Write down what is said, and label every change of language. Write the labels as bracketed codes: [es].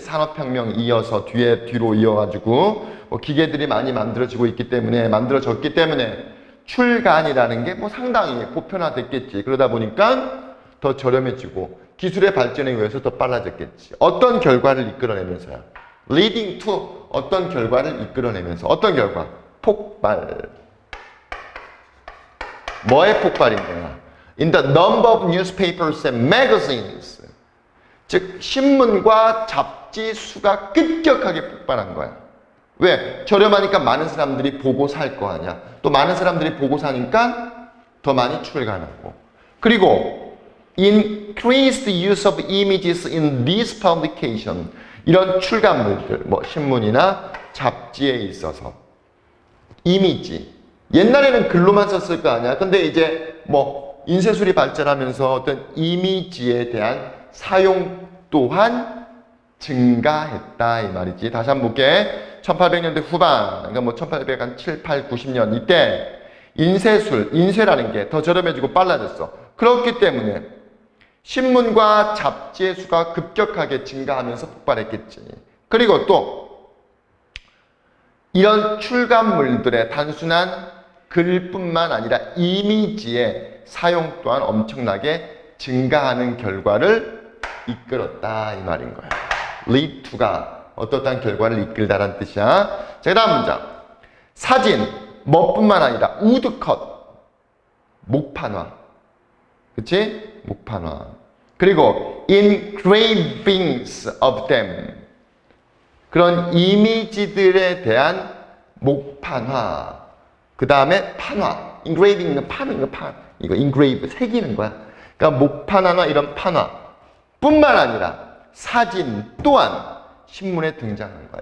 [ko] 산업혁명 이어서 뒤로 이어가지고 뭐 기계들이 많이 만들어졌기 때문에 출간이라는 게 뭐 상당히 보편화됐겠지. 그러다 보니까 더 저렴해지고 기술의 발전에 의해서 더 빨라졌겠지. 어떤 결과를 이끌어내면서요? [en] leading to [ko] 어떤 결과를 이끌어내면서 어떤 결과? 폭발. 뭐의 폭발인 거야? [en] In the number of newspapers and magazines. [ko] 즉 신문과 잡지 수가 급격하게 폭발한 거야. 왜? 저렴하니까 많은 사람들이 보고 살 거 아니야. 또 많은 사람들이 보고 사니까 더 많이 출간하고. 그리고 [en] increased use of images in this publication. [ko] 이런 출간물들, 뭐 신문이나 잡지에 있어서 이미지. 옛날에는 글로만 썼을 거 아니야. 근데 이제 뭐 인쇄술이 발전하면서 어떤 이미지에 대한 사용 또한 증가했다 이 말이지. 다시 한번 볼게. 1800년대 후반, 그러니까 뭐 1807, 8, 90년 이때 인쇄라는 게 더 저렴해지고 빨라졌어. 그렇기 때문에 신문과 잡지의 수가 급격하게 증가하면서 폭발했겠지. 그리고 또 이런 출간물들의 단순한 글뿐만 아니라 이미지의 사용 또한 엄청나게 증가하는 결과를 이끌었다 이 말인 거야. [en] lead to [ko] 가 어떠한 결과를 이끌다라는 뜻이야. 자, 그 다음 문장. 사진, 뭐뿐만 아니라 우드컷, 목판화. 그치? 목판화. 그리고 [en] engravings of them. [ko] 그런 이미지들에 대한 목판화. 그 다음에 판화. engraving은 이거 engrave, 새기는 거야. 그러니까 목판화나 이런 판화 뿐만 아니라 사진 또한 신문에 등장한 거야.